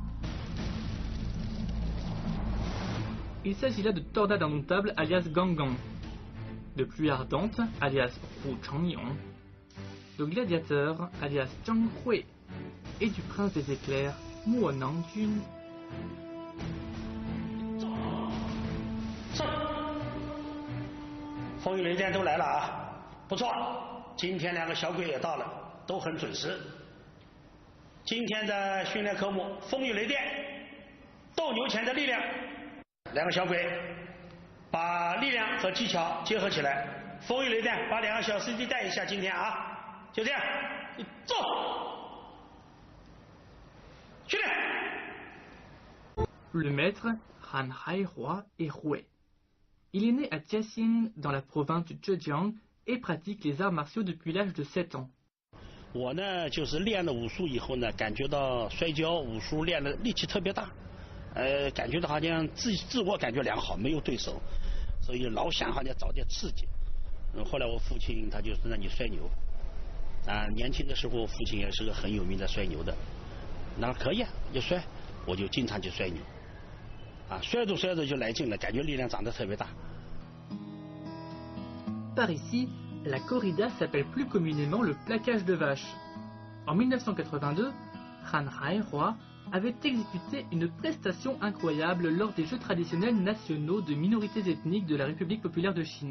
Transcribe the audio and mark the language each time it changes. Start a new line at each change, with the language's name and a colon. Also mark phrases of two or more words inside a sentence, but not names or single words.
French: Il s'agit là de tornades indomptables alias Gangang, de pluie ardente alias Wu Changyong, de gladiateur alias Zhang Hui et du prince des éclairs Mo Nangjun.
Chinese: 风雨雷电都来了啊，不错，今天2个小鬼也到了，都很准时。今天的训练科目：风雨雷电、斗牛前的力量。2个小鬼把力量和技巧结合起来。风雨雷电把2个小师弟带一下，今天啊，就这样，走，训练。
French: Le maître Han Haihua est Hui. Il est né à Jiaxing, dans la province du Zhejiang, et pratique les arts martiaux depuis l'âge de 7 ans.
Chinese: 我呢，就是练了武术以后呢，感觉到摔跤、武术练的力气特别大，感觉到好像自我感觉良好，没有对手，所以老想好像找点刺激。后来我父亲他就是让你摔牛，年轻的时候父亲也是个很有名的摔牛的，那可以啊，就摔，我就经常去摔牛。
French: Par ici, la corrida s'appelle plus communément le plaquage de vaches. En 1982, Han Haihua avait exécuté une prestation incroyable lors des Jeux traditionnels nationaux de minorités ethniques de la République populaire de Chine.